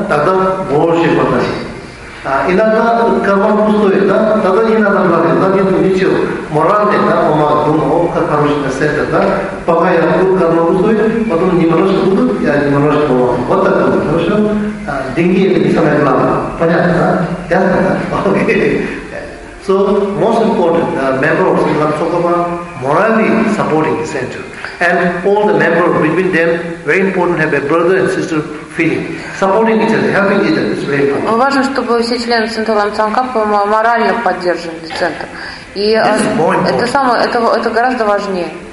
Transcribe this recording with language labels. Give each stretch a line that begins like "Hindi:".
Russian: Тогда больше платить. Иногда карман пустой, да? Тогда не надо платить, да? Нет ничего. Моральный, да, помогает, думаю, как хороший центр, да? Пока я буду карман пустой, потом немножко будут, я немножко помогу. Вот так вот, хорошо? Деньги – это не самое главное. Понятно, да? Ясно, да? Окей.
English: So, most important, the member of Sri Lanka Sokapa morally supporting the center. And all the members between them, very important, have a brother and sister feeling. Supporting each other, helping each other, is very important.
Russian: Важно, чтобы все члены Центра Лама Цанкапы морально поддерживали центр. И это гораздо важнее.